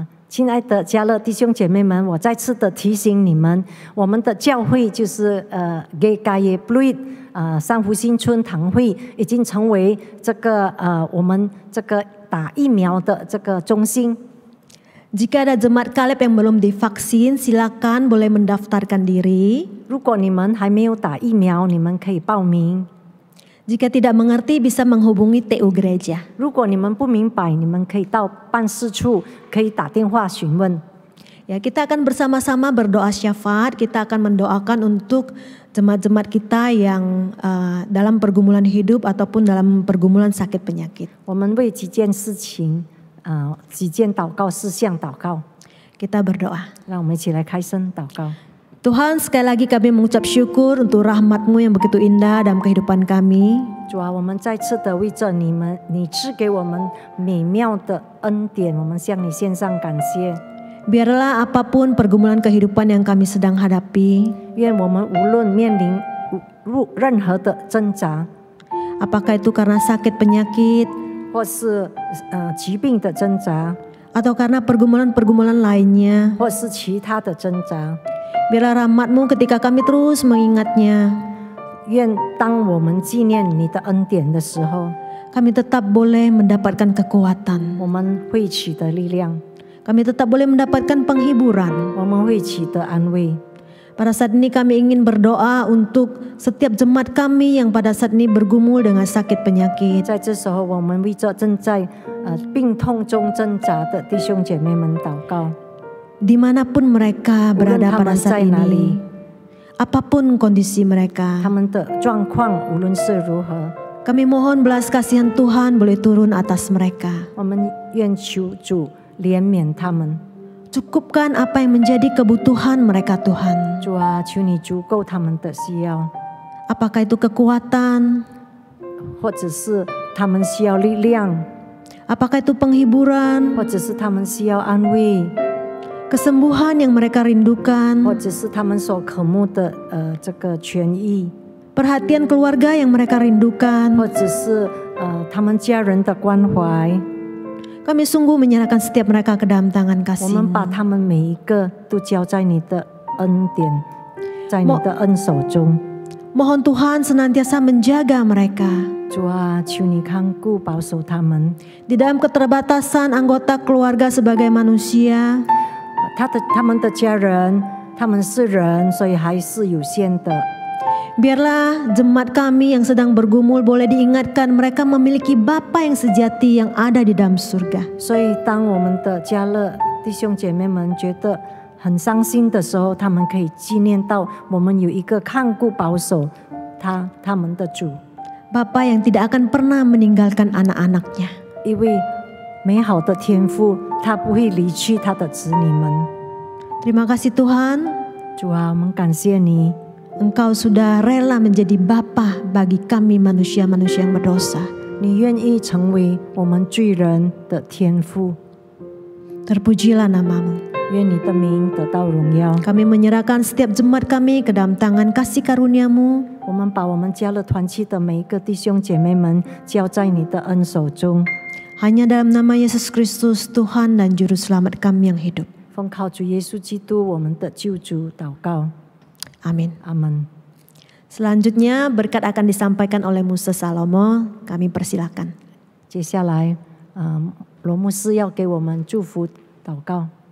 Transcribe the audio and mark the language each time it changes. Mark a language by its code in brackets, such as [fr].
[zh] 亲爱的加勒弟兄姐妹们，我再次的提醒你们，我们的教会就是GKY Pluit 三福新村堂会，已经成为这个我们这个打疫苗的这个中心。 [id] Jika ada jemaat Kaleb yang belum divaksin, silakan boleh mendaftarkan diri. [zh] 如果你们还没有打疫苗，你们可以报名。 [id] Jika tidak mengerti, bisa menghubungi TU gereja. [zh] 如果你们不明白，你们可以到办事处，可以打电话询问。 [id] Ya, kita akan bersama-sama berdoa syafaat. Kita akan mendoakan untuk jemaat-jemaat kita yang dalam pergumulan hidup ataupun dalam pergumulan sakit penyakit. [zh] 我们为几件事情。几件祷告事项祷告， [id] kita berdoa. [zh] 让我们一起来开声祷告。 [id] Tuhan, sekali lagi kami mengucap syukur untuk rahmat-Mu yang begitu indah dalam kehidupan kami. [zh] 主啊，我们再次的为着你赐给我们美妙的恩典，我们向你献上感谢。 [id] Biarlah apapun pergumulan kehidupan yang kami sedang hadapi, [zh] 愿我们无论面临任何的挣扎， [id] apakah itu karena sakit penyakit, [zh] 或是疾病的挣扎， [id] atau karena pergumulan-pergumulan lainnya, [zh] 或是其他的挣扎， [id] biarlah rahmat-Mu ketika kami terus mengingatnya, [zh] 愿当我们纪念你的恩典的时候， [id] kami tetap boleh mendapatkan kekuatan, [zh] 我们会取得力量， [id] kami tetap boleh mendapatkan penghiburan. [zh] 我们会取得安慰。 [id] Pada saat ini kami ingin berdoa untuk setiap jemaat kami yang pada saat ini bergumul dengan sakit penyakit. [zh] 在这时候，我们为着正在病痛中挣扎的弟兄姐妹们祷告。 [id] Dimanapun mereka berada pada saat ini, apapun kondisi mereka, [zh] 他们的状况无论是如何， [id] kami mohon belas kasihan Tuhan boleh turun atas mereka. [zh] 我们愿求主怜悯他们。 [id] Cukupkan apa yang menjadi kebutuhan mereka Tuhan. [zh] 主啊，求你足够他们的需要， [id] Apakah itu kekuatan? [zh] 或者是他们需要力量， [id] Apakah itu penghiburan? [zh] 或者是他们需要安慰， [id] Kesembuhan yang mereka rindukan? [zh] 或者是他们所渴慕的这个痊愈， [id] Perhatian keluarga yang mereka rindukan? [zh] 或者是他们家人的关怀。 [id] Kami sungguh menyerahkan setiap mereka ke dalam tangan [zh] 我们把 [id] kasih-Mu. [zh] 他们每一个都交在你的恩典，在你的恩手中。 [id] Mohon Tuhan senantiasa menjaga mereka. [zh] 主啊，求你看顾保守他们。 [id] Di dalam keterbatasan anggota keluarga sebagai manusia, [zh] 他们的家人，他们是人，所以还是有限的。 [id] biarlah jemaat kami yang sedang bergumul boleh diingatkan mereka memiliki Bapa yang sejati yang ada di dalam surga. [zh] 所以，当我们的家乐弟兄姐妹们觉得很伤心的时候，他们可以纪念到我们有一个看顾保守他们的主， [id] Bapa yang tidak akan pernah meninggalkan anak-anaknya. [zh] 因为美好的天父，他不会离去他的子女们。 [id] Terima kasih Tuhan, [zh] 主啊，我们感谢你， [id] Engkau sudah rela menjadi Bapa bagi kami manusia-manusia yang berdosa. [zh] 你愿意成为我们罪人的天父。 [id] Terpujilah nama-Mu. [zh] 愿你的名得到荣耀。 [id] Kami menyerahkan setiap jemaat kami ke dalam tangan kasih karunia-Mu. [zh] 我们把我们家乐团契的每一个弟兄姐妹们交在你的恩手中。 [id] Hanya dalam nama Yesus Kristus, Tuhan dan Juru Selamat kami yang hidup. [zh] 奉靠主耶稣基督我们的救主祷告， [id] Amin. [zh] 阿门。 [id] Selanjutnya berkat akan disampaikan oleh Musa Salomo. Kami persilakan. [zh] 接下来，罗牧师要给我们祝福祷告。